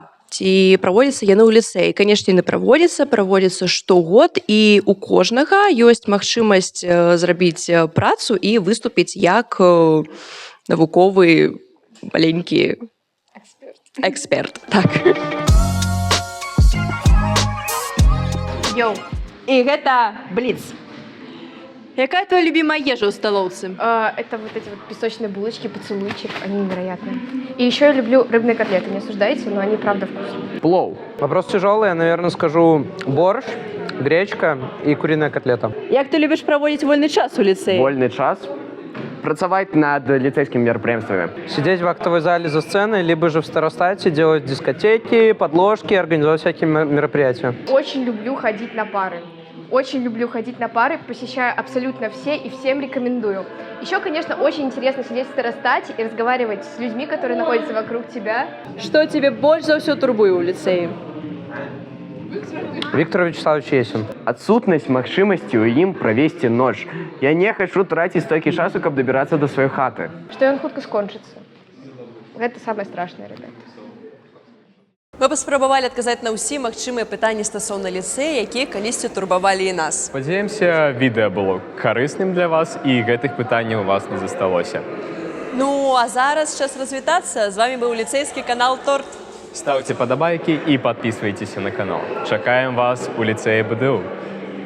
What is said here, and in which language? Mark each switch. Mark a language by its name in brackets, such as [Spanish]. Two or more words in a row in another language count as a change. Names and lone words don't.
[Belarusian] Ці праводзяцца яны ў ліцэі? Канешне, яны праводзяцца штогод, і у кожнага ёсць магчымасць зрабіць працу і выступіць як навуковы маленькі эксперт. Так. Йоу. І гэта бліц. Якая [Russian] твоя любимая [Belarusian] ежа у столовце? [Russian] Это вот эти вот песочные булочки, поцелуйчик, они невероятные. И еще я люблю рыбные котлеты, не осуждайте, но они правда вкусные. Плов. Вопрос тяжелый, я, наверное, скажу борщ, гречка и куриная котлета. [Belarusian] Як ты [Russian] любишь проводить [Belarusian] вольный час у ліцеї? Вольный час? Працаваць над [Russian] лицейскими мероприятиями. Сидеть в актовой зале за сценой, либо же в старостате, делать дискотеки, подложки, организовать всякие мероприятия. Очень люблю ходить на пары. Очень люблю ходить на пары, посещаю абсолютно все и всем рекомендую. Еще, конечно, очень интересно сидеть в старостате и разговаривать с людьми, которые находятся вокруг тебя. Что тебе больше за все [Belarusian] турбуе у ліцеі? [Russian] Виктор Вячеславович Есин. [Belarusian] Адсутнасць магчымасці ў ім правесці ноч. Я не хочу траціць столькі часу, каб дабірацца до сваёй хаты. Что ён хутка скончыцца. [Russian] Это самое страшное, ребята. [Belarusian] Мы паспрабавалі адказаць на ўсе магчымыя пытанні стасоўна ліцэя, якія калісьці турбавалі і нас. Спадзяемся, відэа было карысным для вас і гэтых пытанняў у вас не засталося. Ну, а зараз час развітацца. З вами быў ліцейскі канал «Торт». [Russian] Ставьте подобайки и подписывайтесь на канал. [Belarusian] Чакаем вас у ліцея БДУ.